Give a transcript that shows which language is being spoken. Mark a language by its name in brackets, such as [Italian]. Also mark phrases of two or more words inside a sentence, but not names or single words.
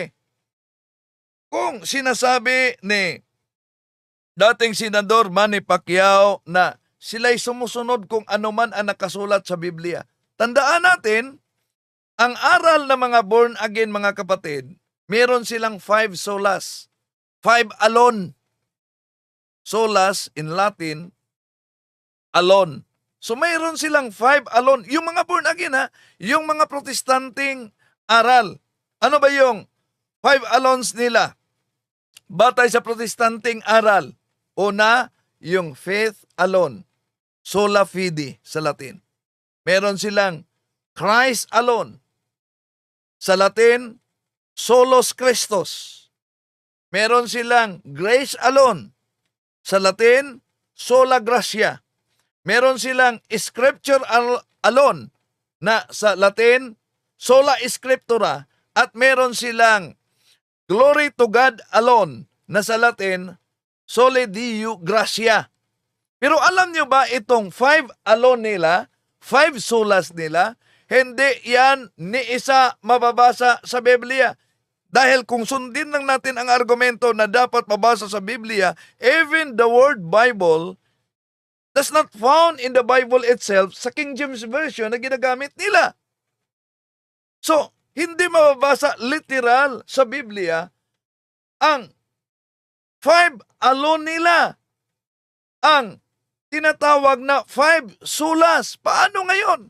[Filipino] Kung sinasabi ni dating Senador Manny Pacquiao na sila'y sumusunod kung ano man ang nakasulat sa Biblia, tandaan natin, ang aral ng mga [English] born again, [Filipino] mga kapatid, meron silang 5 solas. [English] 5 alone. Solas in Latin, alone. [Filipino] So mayroon silang 5 alone. Yung mga [English] born again, [Filipino] yung mga protestanting aral. Ano ba yung 5 alones nila? Batay sa protestanting aral. Una, yung [English] faith alone. [Latin] Sola fide [Filipino] sa Latin. Meron silang [English] Christ alone. [Filipino] Sa Latin, [Latin] Solus Christus. [Filipino] Meron silang [English] grace alone. [Filipino] Sa Latin, [Latin] sola gratia. [Filipino] Meron silang [English] scripture alone, [Filipino] na sa Latin, [Latin] sola scriptura. [Filipino] At meron silang [English] glory to God alone, [Filipino] na sa Latin, [Latin] soli Deo gratia. [Filipino] Pero alam nyo ba itong 5 alone nila, 5 solas nila, hindi yan ni isa mababasa sa Biblia. Dahil kung sundin lang natin ang argumento na dapat mabasa sa Biblia, [English] even the word Bible does not found in the Bible itself sa King James Version [Filipino] na ginagamit nila. So, hindi mababasa literal sa Biblia ang 5 alone nila. ang tinatawag na 5 solas. Paano ngayon?